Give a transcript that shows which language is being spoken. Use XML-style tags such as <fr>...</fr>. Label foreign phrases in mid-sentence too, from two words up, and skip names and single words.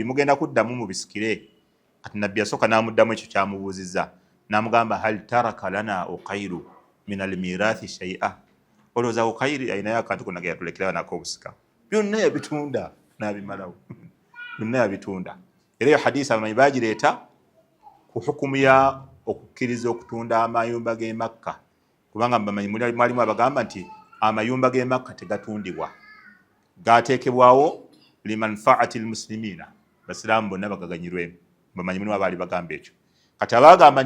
<lg>mugenda kuddamu mu bisikire kati nabbi yasooka n'amuddamu ekyo kyamubuuzizza n'amugamba</lg> <ar>هل ترك لنا عقيل من الميراث شيئا</ar> <lg>olowooza Uqayl ayinayo akantu konna ge yatulekerayo nako obusika byonna yabitunda n'abimalawo byonna yabitunda era eyo hadisi abamanyi bagireeta ku hukumu ya okukkiriza okutunda amayumba g'e Makka kubanga bamanyi mwalimu abagamba nti amayumba g'e Makka tegatundibwa gateekebwawo</lg> <ar>لمنفعة المسلمين</ar> <lg>basiraamu bonna bagaganyirwemu bamanyi mulimu abaali bagamba ekyo kati abagamba</lg>